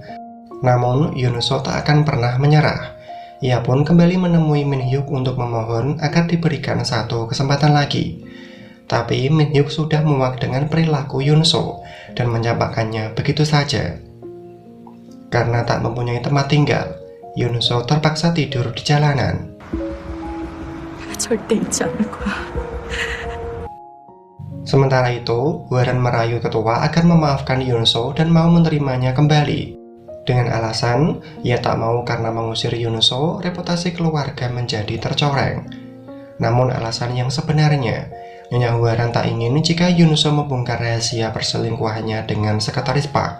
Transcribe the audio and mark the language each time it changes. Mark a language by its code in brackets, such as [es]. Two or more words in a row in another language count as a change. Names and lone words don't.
[id] Namun Yunso tak akan pernah menyerah. Ia pun kembali menemui Min-hyuk untuk memohon agar diberikan satu kesempatan lagi. Tapi Min-hyuk sudah muak dengan perilaku Yunso dan mencampakkannya begitu saja. Karena tak mempunyai tempat tinggal, Yunso terpaksa tidur di jalanan. [ko] 절대 잊지 않을 거야. [id] Sementara itu, Hwaran merayu ketua agar memaafkan Yunso dan mau menerimanya kembali. Dengan alasan, ia tak mau karena mengusir Yunso, reputasi keluarga menjadi tercoreng. Namun alasan yang sebenarnya, Nyonya Hwaran tak ingin jika Yunso membongkar rahasia perselingkuhannya dengan sekretaris Park.